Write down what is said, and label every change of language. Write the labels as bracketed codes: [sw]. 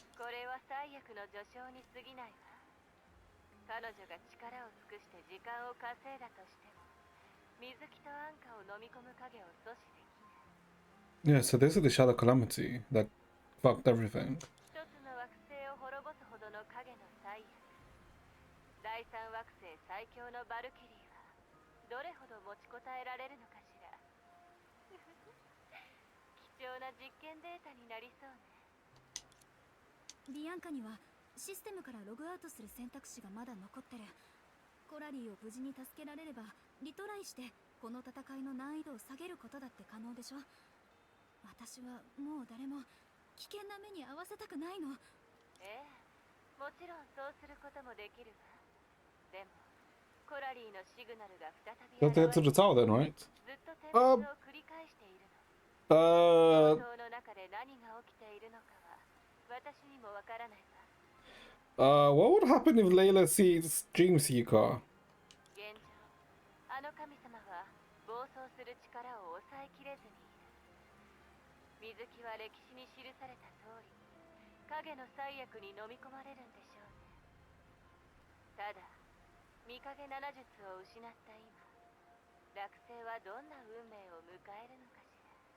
[ja] これは最悪の序章に過ぎないわ。彼女が力を尽くして時間を稼いだとしても、水木と安価を飲み込む影を阻止できない。 [en] Yeah, so this is the Shadow Calamity that fucked everything. [ja] 一つの惑星を滅ぼすほどの影の最悪。第三惑星最強のバルキリーはどれほど持ちこたえられるのかしら。貴重な実験データになりそうね。ビアンカにはシステムからログアウトする選択肢がまだ残ってる。コラリーを無事に助けられればリトライしてこの戦いの難易度を下げることだって可能でしょ。私はもう誰も危険な目に遭わせたくないの。ええ、もちろんそうすることもできるわ。でもコラリーのシグナルが再び [en] You have to [ja] 現 [en] get to the tower then, right? [ja] ずっと点滅を繰り返しているの。 Uh, 想の中で何が起きているのかは私にもわからないわ。 [en] what would happen if Layla sees Dreamseeker? [ja] 現状、あの神様は暴走する力を抑えきれずにいる。水木は歴史に記された通り、影の最悪に飲み込まれるんでしょうね。ただ、見影七術を失った今、落星はどんな運命を迎えるのかしら。